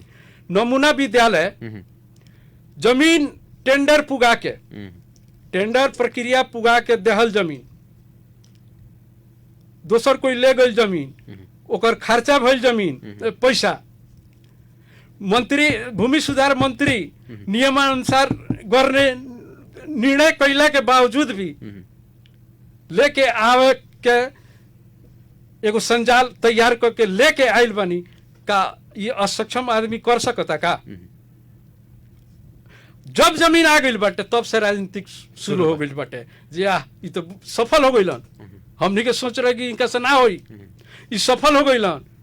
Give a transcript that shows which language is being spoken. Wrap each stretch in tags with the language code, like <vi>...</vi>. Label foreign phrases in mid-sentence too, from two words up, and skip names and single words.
<bho>नमूना विद्यालय जमीन टेंडर पुगा के टेंडर प्रक्रिया पुगा के देहल जमीन दोसर कोई ले गई जमीन ओकर खर्चा भइल जमीन पैसा मंत्री भूमि सुधार मंत्री</bho> <ne>नियमानुसार गर्ने निर्णय</ne> <bho>कैला के बावजूद भी लेके आवे के एगो संजाल तैयार करके लेके आइल बनी का ये असक्षम आदमी कर सकता का जब जमीन आ गई बाटे तब से राजनीतिक शुरू हो गई बाटे जी ये तो सफल हो गईलन हमनी के सोच रहे कि इनका से ना होई ये सफल हो गईलन</bho>